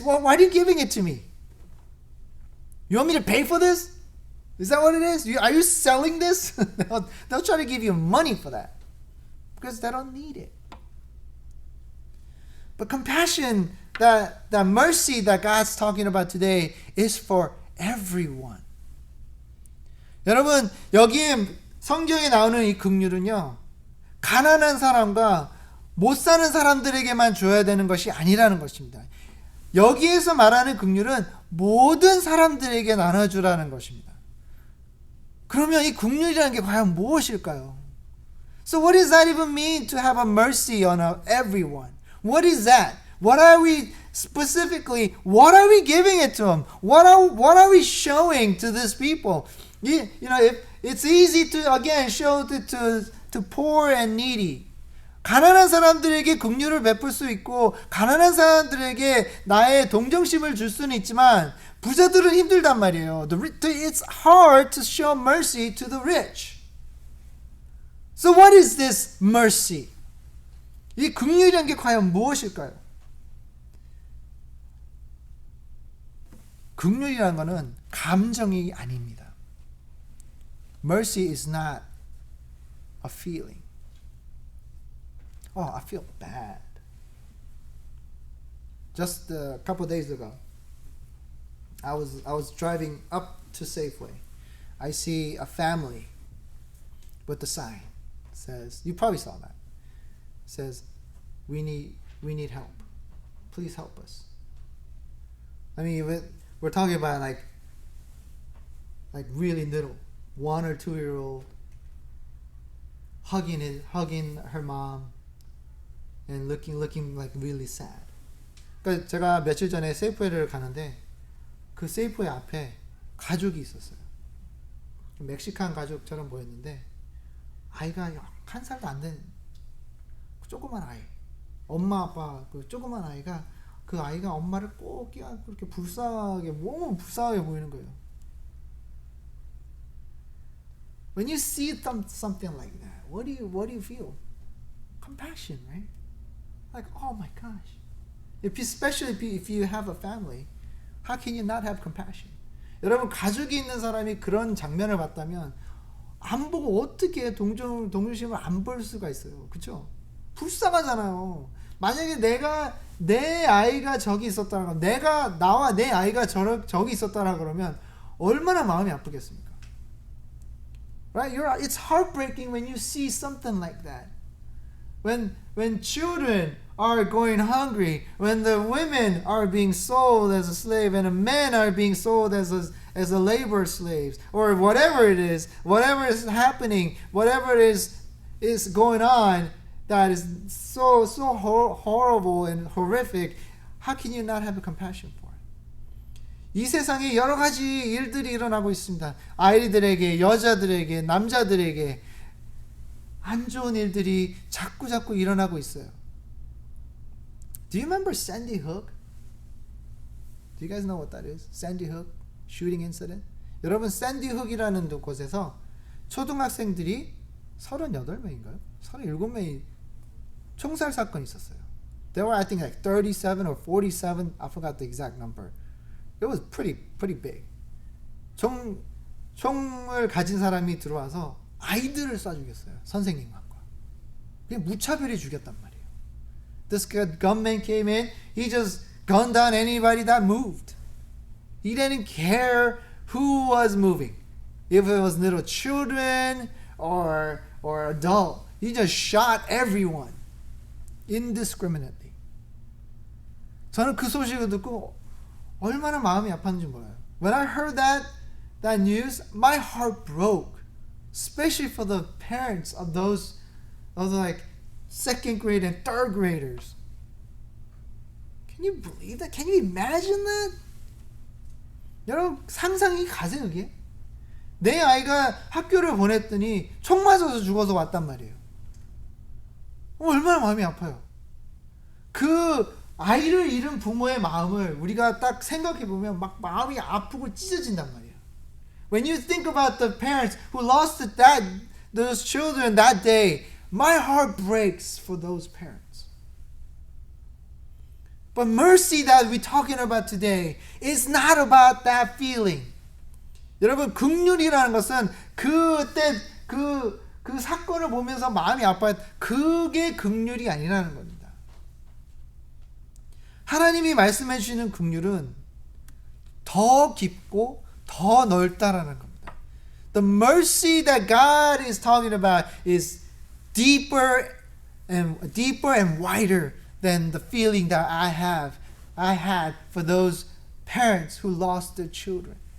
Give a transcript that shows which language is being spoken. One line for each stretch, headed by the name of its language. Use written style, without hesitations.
English: Why are you giving it to me? You want me to pay for this? Is that what it is? Are you selling this? They'll try to give you money for that because they don't need it. But compassion, that mercy that God's talking about today is for everyone.
Korean: 여러분, 여기에 성경에 나오는 이 긍휼은요, 가난한 사람과 못 사는 사람들에게만 줘야 되는 것이 아니라는 것입니다. 여기에서 말하는 긍휼은 모든 사람들에게 나눠주라는 것입니다. 그러면 이 긍휼이라는 게 과연 무엇일까요?
English: So what does that even mean to have a mercy on everyone? What is that? What are we specifically? What are we giving it to them? What are we showing to these people? You know, if it's easy to again show to poor and needy.
Korean: 가난한 사람들에게 긍휼을 베풀 수 있고 가난한 사람들에게 나의 동정심을 줄 수는 있지만 부자들은 힘들단 말이에요.
English: It's hard to show mercy to the rich. So what is this mercy?
Korean: 이 긍휼이란 게 과연 무엇일까요? 긍휼이라는 것은 감정이 아닙니다.
English: Mercy is not a feeling. I feel bad. Just a couple of days ago, I was driving up to Safeway. I see a family with the sign. It says, you probably saw that. It says, we need help. Please help us. I mean, we're talking about like really little, 1 or 2 year old hugging her mom and looking like really sad.
Korean: 그러니까 제가 며칠 전에 세이프웨이를 가는데 그 세이프웨이 앞에 가족이 있었어요. 멕시칸 가족처럼 보였는데 아이가 1살도 안 된 조그만 아이, 엄마 아빠 그 조그만 아이가 그 아이가 엄마를 꼭 끼안고 그렇게 불쌍하게 몸은 불쌍하게 보이는 거예요.
English: When you see something like that, what do you feel? Compassion, right? Like, oh my gosh. Especially if you have a family, how can you not have compassion?
Korean: 여러분 가족이 있는 사람이 그런 장면을 봤다면 안 보고 어떻게 동정심을 안 볼 수가 있어요. 그렇죠? 불쌍하잖아요. 만약에 내 아이가 저기 있었다라 나와 내 아이가 저기 있었다라 그러면 얼마나 마음이 아프겠습니까?
English: Right? It's heartbreaking when you see something like that. When children are going hungry, when the women are being sold as a slave and the men are being sold as a labor slaves, or whatever it is, whatever is happening, whatever is going on that is so horrible and horrific, how can you not have a compassion for it?
Korean: 이 세상에 여러 가지 일들이 일어나고 있습니다. 아이들에게, 여자들에게, 남자들에게 안 좋은 일들이 자꾸 일어나고 있어요.
English: Do you remember Sandy Hook? Do you guys know what that is? Sandy Hook shooting incident?
Korean: 여러분 샌디 훅이라는 곳에서 초등학생들이 38명인가요? 37명이 총살 사건이 있었어요.
English: There were I think like 37 or 47, I forgot the exact number. It was pretty big.
Korean: 총을 가진 사람이 들어와서 아이들을 쏴 죽였어요. 선생님과. 그냥 무차별히 죽였단 말이에요.
English: This gunman came in, he just gunned down anybody that moved. He didn't care who was moving. If it was little children or adult, He just shot everyone indiscriminately.
Korean: 저는 그 소식을 듣고 얼마나 마음이 아팠는지 몰라요.
English: When I heard that news, my heart broke, especially for the parents of those like second grade and third graders. Can you believe that? Can you imagine that?
Korean: 여러분 상상이 가세요 이게? 내 아이가 학교를 보냈더니 총 맞아서 죽어서 왔단 말이에요. 얼마나 마음이 아파요. 그 아이를 잃은 부모의 마음을 우리가 딱 생각해 보면 막 마음이 아프고 찢어진단 말이에요.
English: When you think about the parents who lost those children that day, my heart breaks for those parents. But mercy that we're talking about today is not about that feeling.
Korean: 여러분 긍휼이라는 것은 그때 그 사건을 보면서 마음이 아파요. 그게 긍휼이 아니라는 겁니다. 하나님이 말씀해 주시는 긍휼은 더 깊고 더 넓다라는 겁니다.
English: The mercy that God is talking about is deeper and wider than the feeling that I had for those parents who lost their children.